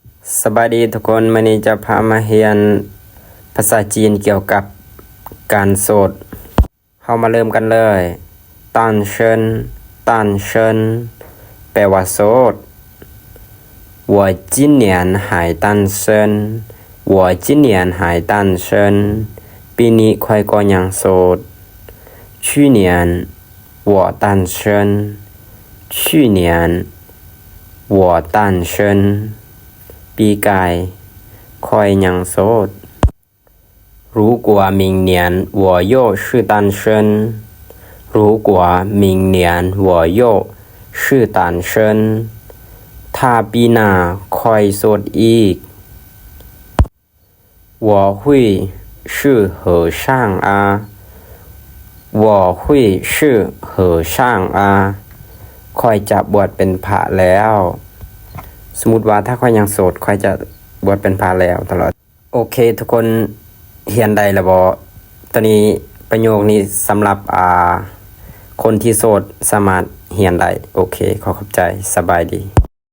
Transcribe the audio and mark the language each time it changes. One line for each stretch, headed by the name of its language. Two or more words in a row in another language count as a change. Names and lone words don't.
Thai: สบายดีทุกคนวันนี้จะพามาเรียนภาษาจีนเกี่ยวกับการโสดเข้ามาเริ่มกันเลยตัน เชิญตันเชิญแปลว่าโสด
Chinese: 我今年还单身我今年还单身
Thai: ปีนี้ค่อยก็ยังโสด
Chinese: 去年我单身去年我单身
Thai: ปีกายค่อยยังโสด
Chinese: 如果明年我又是单身如果明年我又是单身
Thai: ถ้าปีหน้าค่อยโสดอีก
Chinese: 我会是和尚啊我会是和尚啊
Thai: ค่อยจะบวชเป็นพระแล้วสมมุติว่าถ้าค่อยยังโสดค่อยจะบวชเป็นพระแล้วตลอดโอเคทุกคนเรียนได้แล้วบ่ตอนนี้ประโยคนี้สำหรับคนที่โสดสามารถเรียนได้โอเคขอบใจสบายดี